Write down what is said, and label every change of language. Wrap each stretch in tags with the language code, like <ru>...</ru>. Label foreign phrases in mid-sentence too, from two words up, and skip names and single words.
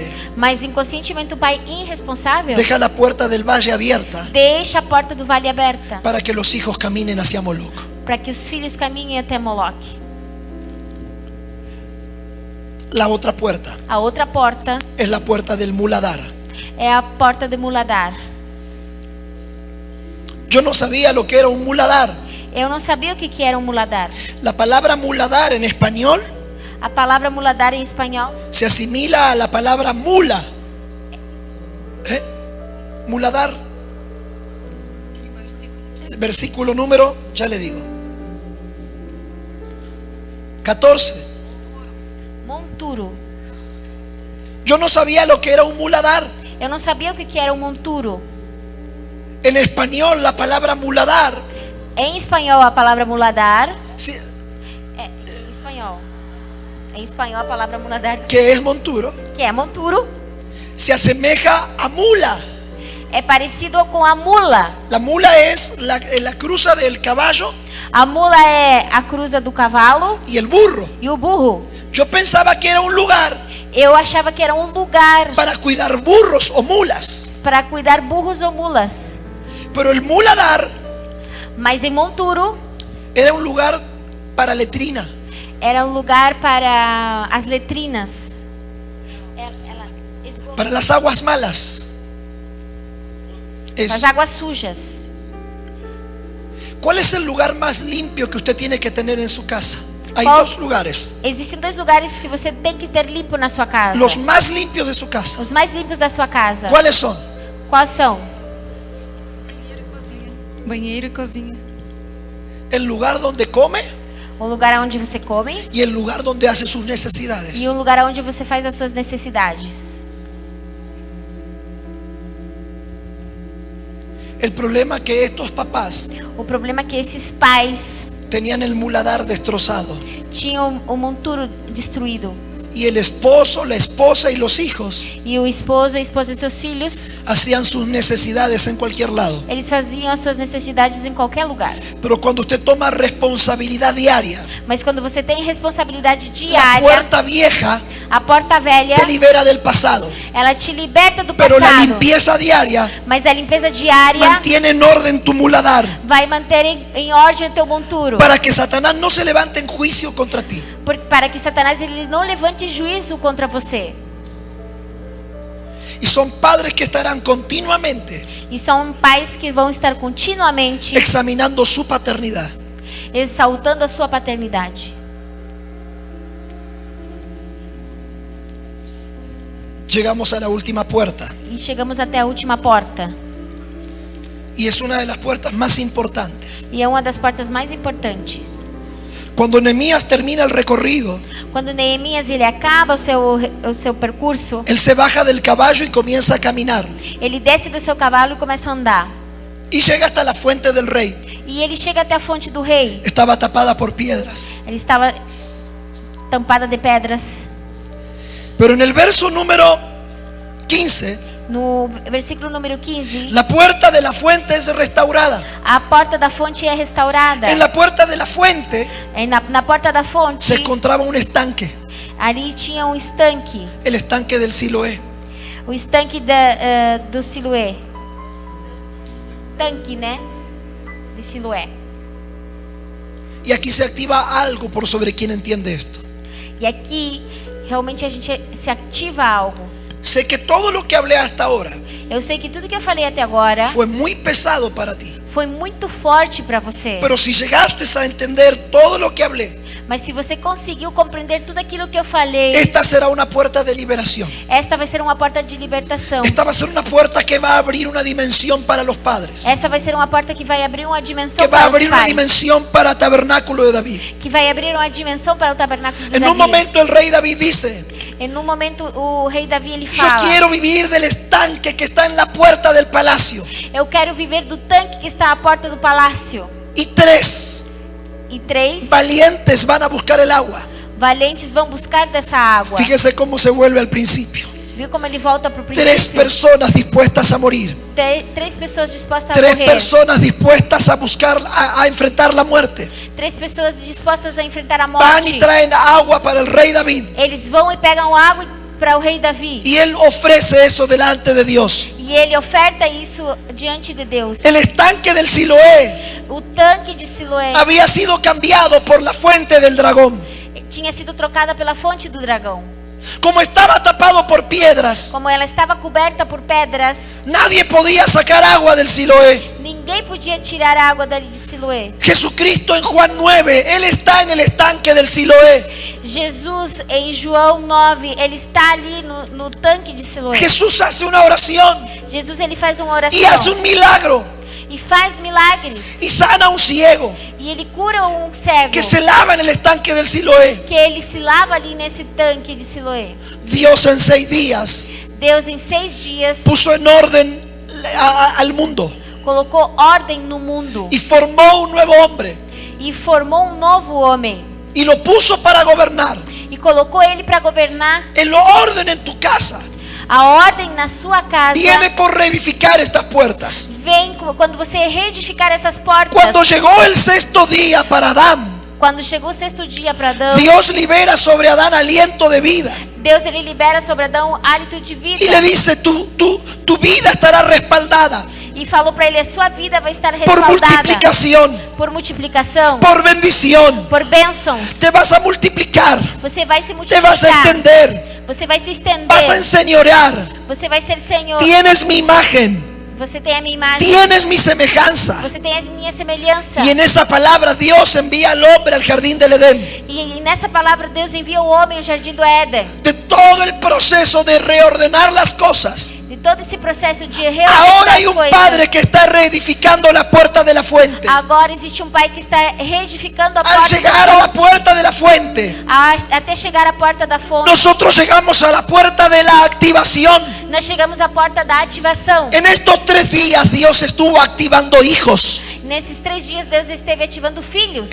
<pt>Mas inconscientemente o pai irresponsável</pt> <es>deja la puerta del valle abierta</es> <pt>deixa a porta do vale aberta</pt> <es>para que los hijos caminen hacia Moloch.</es> <pt>para que os filhos caminhem até Moloque.</pt> <es>La otra puerta</es> <pt>A outra porta</pt> <es>es la puerta del muladar.</es> <pt>é a porta de Muladar.</pt> <es>Yo no sabía lo que era un muladar.</es> <pt>Eu não sabia o que era um muladar.</pt> <es>La palabra muladar en español</es> <pt>A palavra muladar em espanhol</pt> <es>se asimila a la palabra mula. Muladar. Versículo número, ya le digo. 14.</es> <pt>monturo.</pt> <es>Yo no sabía lo que era un muladar.</es> <pt>Eu não sabia o que era um monturo.</pt> <es>En español la palabra muladar</es> <pt>Em espanhol a palavra muladar Em espanhol a palavra muladar,</pt> <es>que es monturo,</es> <pt>que é monturo,</pt> <es>se asemeja a mula.</es> <pt>é parecido com a mula.</pt> <es>La mula es la cruza del caballo</es> <pt>A mula é a cruza do cavalo</pt> <es>y el burro.</es> <pt>e o burro.</pt> <es>Yo pensaba que era un lugar</es> <pt>Eu achava que era um lugar</pt> <es>para cuidar burros o mulas,</es> <pt>para cuidar burros ou mulas.</pt> <es>pero el muladar</es> <pt>Mas em monturo</pt> <es>era un lugar para letrina.</es> <pt>era um lugar para as letrinas.</pt> <es>Para las aguas malas.</es> <pt>As águas sujas.</pt> <es>¿Cuál es el lugar más limpio que usted tiene que tener en su casa? Hay ¿Cuál? dos lugares.</es> <pt>Existem dois lugares que você tem que ter limpo na sua casa.</pt> <es>Los más limpios de su casa.</es> <pt>Os mais limpos da sua casa.</pt> <es>¿Cuáles son?</es> <pt>Quais são? Banheiro e cozinha.</pt> <es>El lugar donde come</es> <pt>O lugar onde você come</pt> <es>y el lugar donde hace sus necesidades.</es> <pt>e o lugar onde você faz as suas necessidades.</pt> <es>El problema es que estos papás</es> <pt>O problema é que esses pais</pt> <es>tenían el muladar destrozado</es> <pt>tinham o monturo destruído.</pt> <es>y el esposo, la esposa y los hijos</es> <pt>E o esposo e a esposa de seus filhos,</pt> <es>hacían sus necesidades en cualquier lado.</es> <pt>eles faziam as suas necessidades em qualquer lugar.</pt> <es>Pero cuando usted toma responsabilidad diaria,</es> <pt>Mas quando você tem responsabilidade</pt> <es>la</es> <pt>diária,</pt> <es>puerta vieja</es> <pt>a porta velha,</pt> <es>te libera del pasado,</es> <pt>ela te liberta do</pt> <es>pero la</es> <pt>passado.</pt> <es>limpieza diaria</es> <pt>Mas a limpeza diária</pt> <es>mantiene en orden tu muladar</es> <pt>vai manter em ordem o teu monturo.</pt> <es>para que Satanás no se levante en juicio contra ti.</es> <pt>Para que Satanás ele não levante juízo contra você.</pt> <es>Y son padres que estarán continuamente</es> <pt>E são pais que vão estar continuamente</pt> <es>examinando su paternidad.</es> <pt>exaltando a sua paternidade.</pt> <es>Llegamos a la última puerta.</es> <pt>E chegamos até a última porta.</pt> <es>Y es una de las puertas más importantes.</es> <pt>E é uma das portas mais importantes.</pt> <es>Cuando Nehemías termina el recorrido,</es> <pt>Quando Neemias ele acaba o seu percurso,</pt> <es>él se baja del caballo y comienza a caminar.</es> <pt>ele desce do seu cavalo e começa a andar.</pt> <es>Y llega hasta la fuente del rey.</es> <pt>E ele chega até a fonte do rei.</pt> <es>Estaba tapada por piedras.</es> <pt>Ele estava tampada de pedras.</pt> <es>Pero en el verso número 15,</es> <pt>No versículo número 15,</pt> <es>la puerta de la fuente es restaurada.</es> <pt>a porta da fonte é restaurada.</pt> <es>En la puerta de la fuente</es> <pt>Na porta da fonte,</pt> <es>se encontraba un estanque,</es> <pt>ali tinha um estanque.</pt> <es>el estanque del Siloé.</es> <pt>O estanque do Siloé. Tanque, né?</pt> <es>De Siloé. Y aquí se activa algo por sobre quien entiende esto.</es> <pt>E aqui, realmente a gente se ativa algo.</pt> <es>Sé que todo lo que hablé hasta ahora</es> <pt>Eu sei que tudo que eu falei até agora</pt> <es>fue muy pesado para ti.</es> <pt>foi muito forte para você.</pt> <es>Pero si llegaste a entender todo lo que hablé,</es> <pt>Mas se você conseguiu compreender tudo aquilo que eu falei,</pt> <es>esta será una puerta de liberación.</es> <pt>esta vai ser uma porta de libertação.</pt> <es>Esta va a ser una puerta que va a abrir una dimensión para los padres,</es> <pt>Essa vai ser uma porta que vai abrir uma dimensão</pt> <es>que va a</es> <pt>para os</pt> <es>abrir una</es> <pt>pais.</pt> <es>dimensión para el tabernáculo de David.</es> <pt>Que vai abrir uma dimensão para o tabernáculo de</pt> <es>En un</es> <pt>Davi.</pt> <es>momento el rey David dice:</es> <pt>En um momento o rei Davi ele</pt> <es>yo</es> <pt>fala:</pt> <es>quiero vivir del estanque que está en la puerta del palacio.</es> <pt>eu quero viver do tanque que está à porta do palácio.</pt> <es>Y 3</es> <pt>E 3</pt> <es>valientes van a buscar el agua.</es> <pt>valentes vão buscar dessa água.</pt> <es>Fíjese cómo se vuelve al principio.</es> <pt>Viu como ele volta para o 3 princípio?</pt> <es>personas dispuestas a morir.</es> <pt>3 pessoas dispostas a 3 morrer.</pt> <es>personas dispuestas a buscar, a enfrentar la muerte.</es> <pt>3 pessoas dispostas a enfrentar a</pt> <es>Van y</es> <pt>morte.</pt> <es>traen agua para el rey David.</es> <pt>Eles vão e pegam água para o rei Davi.</pt> <es>Y él ofrece eso delante de Dios.</es> <pt>E ele oferta isso diante de Deus.</pt> <es>El estanque del Siloé</es> <pt>O tanque de Siloé</pt> <es>había sido cambiado por la fuente del dragón.</es> <pt>tinha sido trocada pela fonte do dragão.</pt> <es>Como estaba tapado por piedras,</es> <pt>Como ela estava coberta por pedras,</pt> <es>nadie podía sacar agua del Siloé.</es> <pt>ninguém podia tirar a água dali de Siloé.</pt> <es>Jesucristo en Juan 9, él está en el estanque del Siloé.</es> <pt>Jesus, em João 9, ele está ali no tanque de Siloé.</pt> <es>Jesús hace una oración</es> <pt>Jesus, ele faz uma</pt> <es>y hace</es> <pt>oração</pt> <es>un milagro</es> <pt>e faz milagres.</pt> <es>y sana a un ciego</es> <pt>E ele cura um cego,</pt> <es>que se lava en el estanque del Siloé.</es> <pt>que ele se lava ali nesse tanque de Siloé.</pt> <es>Dios en 6 días</es> <pt>Deus, em 6 dias,</pt> <es>puso en orden al mundo</es> <pt>colocou ordem no mundo</pt> <es>y formó un nuevo hombre</es> <pt>e formou um novo homem.</pt> <es>y lo puso para gobernar.</es> <pt>E colocou ele para governar.</pt> <es>El orden en tu casa</es> <pt>A ordem na sua casa</pt> <es>viene por reedificar estas puertas.</es> <pt>vem quando você reedificar essas portas.</pt> <es>Cuando llegó el 6º día para Adán,</es> <pt>Quando chegou o 6º dia para Adão,</pt> <es>Dios libera sobre Adán aliento de vida</es> <pt>Deus ele libera sobre Adão hálito de vida.</pt> <es>y le dice: tu vida estará respaldada</es> <pt>E falou para ele: a sua vida vai estar</pt> <es>por</es> <pt>respaldada</pt> <es>multiplicación,</es> <pt>por multiplicação,</pt> <es>por bendición.</es> <pt>por bênçãos.</pt> <es>Te vas a multiplicar,</es> <pt>Você vai se</pt> <es>te</es> <pt>multiplicar.</pt> <es>vas a extender,</es> <pt>Você vai se estender.</pt> <es>vas a enseñorear.</es> <pt>Você vai ser Senhor.</pt> <es>Tienes mi imagen,</es> <pt>Você tem a minha imagem.</pt> <es>tienes mi semejanza.</es> <pt>Você tem a minha semelhança.</pt> <es>Y en esa palabra Dios envía al hombre al jardín del Edén.</es> <pt>E nessa palavra Deus envia o homem ao jardim do Éden.</pt> <es>De todo el proceso de reordenar las cosas,</es> <pt>De todo esse processo de</pt> <es>ahora</es> <pt>reordenar</pt> <es>hay</es> <pt>as</pt> <es>un</es> <pt>coisas.</pt> <es>padre que está reedificando la puerta de la fuente.</es> <pt>Agora existe um pai que está reedificando a</pt> <es>Al</es> <pt>porta</pt> <es>llegar</es> <pt>da</pt> <es>a la</es> <pt>fonte,</pt> <es>puerta de la fuente,</es> <pt>até chegar à porta da fonte.</pt> <es>nosotros llegamos a la puerta de la activación.</es> <pt>Nós chegamos à porta da ativação.</pt> <es>En estos 3 días Dios estuvo activando hijos,</es> <pt>Nesses 3 dias Deus esteve ativando filhos.</pt>